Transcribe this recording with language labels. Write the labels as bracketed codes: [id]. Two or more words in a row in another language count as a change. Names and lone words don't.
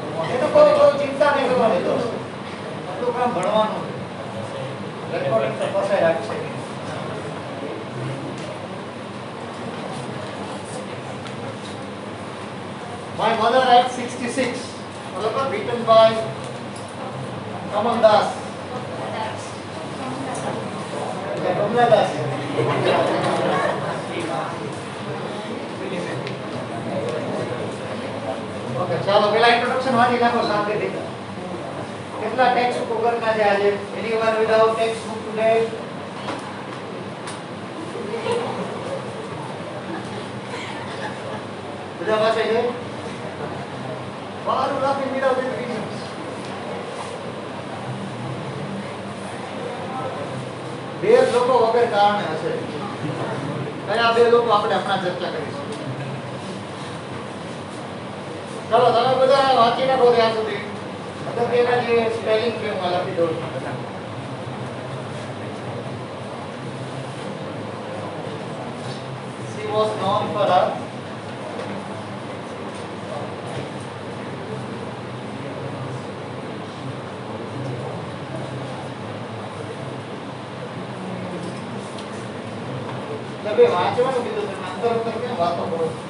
[gu] એનો કોઈ ચિંતા નહીં કરવાની દોસ્ત. આપણું કામ ભણવાનું છે. રેકોર્ડિંગ તો પાસે રાખશે. [en] My mother at 66. Written by Kamal Das. Kamala Das. [gu] Okay, ચાલો પેલા ઇન્ટ્રોડક્શન વાંચી નાખો શાંતિથી. કેટલા [en] text book [gu] વગરના છે આજે? [en] Anyone without text book today? [gu] બધા પાસે છે? [en] Why are you laughing without any reasons? [gu] બે લોકો વગર કારણે હશે. કયા બે લોકો આપણે હમણાં ચર્ચા કરીશું. ચલો તમે બધા વાંચી નાખો ત્યાં સુધી. અગત્યના જે સ્પેલિંગ છે હું લખી દઉં છું. [en] She was known for her [gu] બે વાંચવાનું કીધું તમે અંતર અંતર કેમ વાતો કરો?